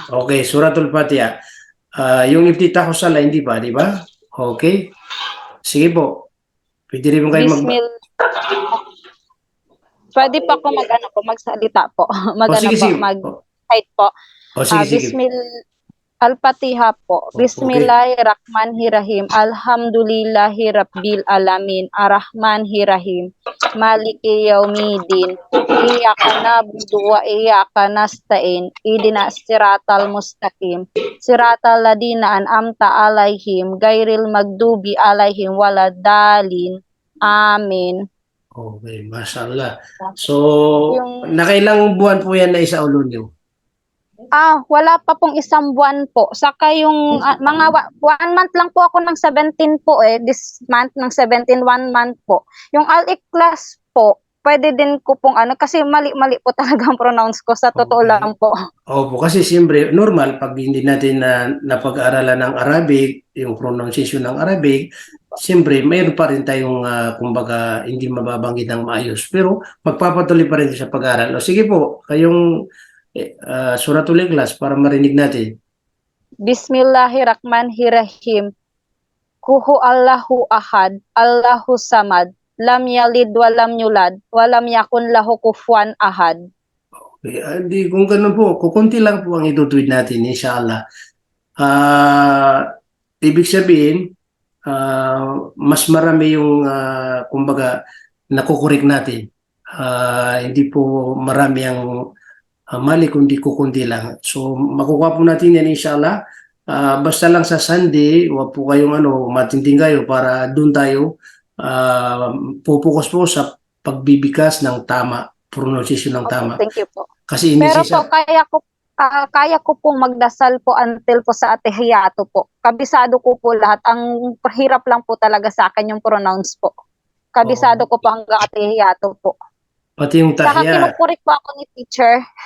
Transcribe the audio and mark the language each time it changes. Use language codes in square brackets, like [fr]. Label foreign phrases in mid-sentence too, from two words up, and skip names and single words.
[tl] okay, Suratul Fatiha. Yung iftitah ko sala, hindi pa, di ba? Okay. Sige po. Pwede rin po kayo Pwede pa ako magsalita po. sige, sige. Mag-type po. O, sige, sige. Al-Fatiha po. Okay. [ar] بسم الله الرحمن الرحيم. الحمد لله رب العالمين. الرحمن الرحيم. مالك يوم الدين. إياك نعبد وإياك نستعين. اهدنا الصراط المستقيم. صراط الذين أنعمت عليهم. غير المغضوب عليهم ولا الضالين. Amin. [tl] Okay, mashallah. So, nakailang buwan po yan na isaulo niyo? Wala pa pong isang buwan po. Saka yung mga 1 month lang po ako ng 17 po [en] this month [tl] ng 17, 1 month po. Yung Al-Ikhlas po, pwede din ko pong kasi mali-mali po talaga ang pronounce ko sa totoo Okay. lang po. Opo, kasi siyempre, normal, pag hindi natin napag-aralan ng Arabic, yung pronunciation ng Arabic, siyempre, mayroon pa rin tayong, kumbaga, hindi mababanggit ng maayos. Pero, magpapatuloy pa rin sa pag-aaral. O, sige po, kayong Suratul Ikhlas para marinig natin. [ar] بسم الله الرحمن الرحيم. قل هو الله أحد، الله الصمد، لم يلد ولم يولد، ولم يكن له كفوا أحد. [tl] Okay, hindi, kung ganun po, kukunti lang po ang itutuwid natin, inshallah. Ibig sabihin, mas marami yung, kumbaga, nakukurik natin. Hindi po marami ang mali, kundi kukunti lang. So, makukuha po natin yan, inshallah. Basta lang sa Sunday, wag po kayong matinding kayo para doon tayo pupukus po sa pagbibigas ng tama, pronunciation ng tama. [en] Thank you po. [tl] Kasi Pero po, kaya ko pong magdasal po until po sa Atehiyato po. Kabisado ko po lahat. Ang hirap lang po talaga sa akin yung pronounce po. Kabisado ko po hanggang Atehiyato po. Pati yung Saka tahiyat. kinukurik po ako ni teacher.